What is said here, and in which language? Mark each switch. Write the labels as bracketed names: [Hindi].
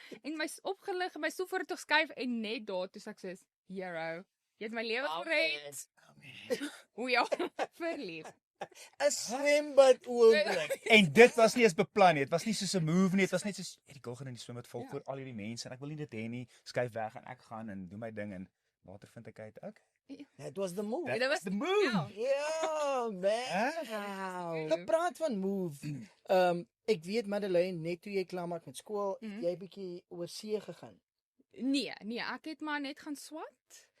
[Afrikaans] En my opgelig en my stoel vorentoe skuif en net daar toe ek sê, "Hero, jy het my lewe gered." O ja, verlief. 'n swembad oomblik. En dit was nie eens beplan nie. Dit was nie soos 'n move nie. Dit was net soos die girl gaan in die swembad val voor al hierdie mense en ek wil nie dit hê nie. Skuif weg en ek gaan en doen my ding en later vind ek uit, okay. [English] That was the move. That was the move. [Afrikaans] Ja, man. Gepraat van move. Ek weet Madeleine, net toe jy klaar maak met skool, jy bietjie oor see gegaan. Nee, ek het maar net gaan swat.